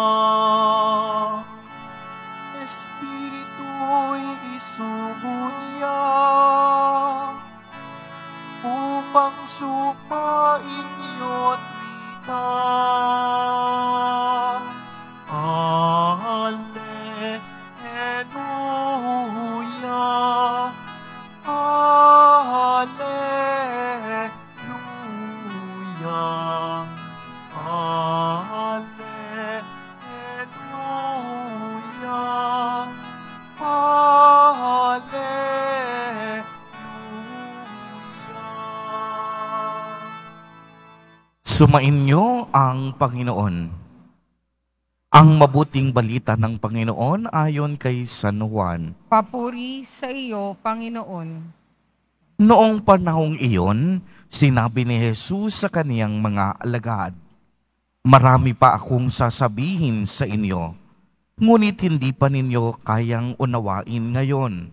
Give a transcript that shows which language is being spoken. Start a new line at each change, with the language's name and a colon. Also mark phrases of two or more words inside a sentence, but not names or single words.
Filipino: Espiritu'y isugo niya, upang supain niyo't ita. Alleluia, Alleluia, Alleluia, Alleluia. Sumainyo ang Panginoon. Ang mabuting balita ng Panginoon ayon kay San Juan. Papuri sa iyo, Panginoon. Noong panahong iyon, sinabi ni Jesus sa kaniyang mga alagad, "Marami pa akong sasabihin sa inyo, ngunit hindi pa ninyo kayang unawain ngayon.